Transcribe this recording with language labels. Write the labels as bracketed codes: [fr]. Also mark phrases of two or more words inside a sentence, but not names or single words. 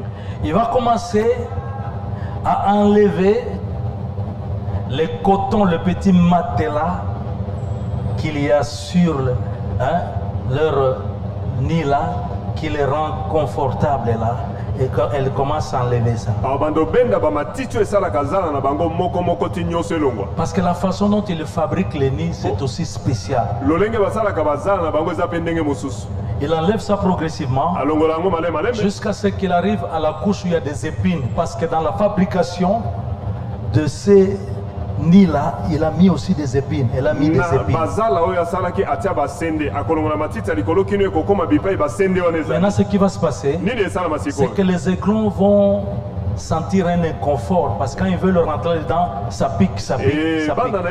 [fr] il va commencer à enlever les cotons, le petit matelas qu'il y a sur leur nid là, qui les rend confortables là, et quand elle commence à enlever ça. [ln] Abando benda ba matiti oyo esalaka zala na bango moko ti nyonso elongwa. [fr] Parce que la façon dont ils fabriquent les nids, c'est aussi spécial. [ln] Lolenge basalaka bazala na bango eza mpe ndenge mosusu. [fr] Il enlève ça progressivement [ln] Alongola yango malembe. [fr] jusqu'à ce qu'il arrive à la couche où il y a des épines. Parce que dans la fabrication de ces ni là, il a mis aussi des épines. Elle a mis des épines. Maintenant, ce qui va se passer, c'est que les aiglons vont sentir un inconfort parce que quand ils veulent rentrer dedans, ça pique, ça pique, ça pique.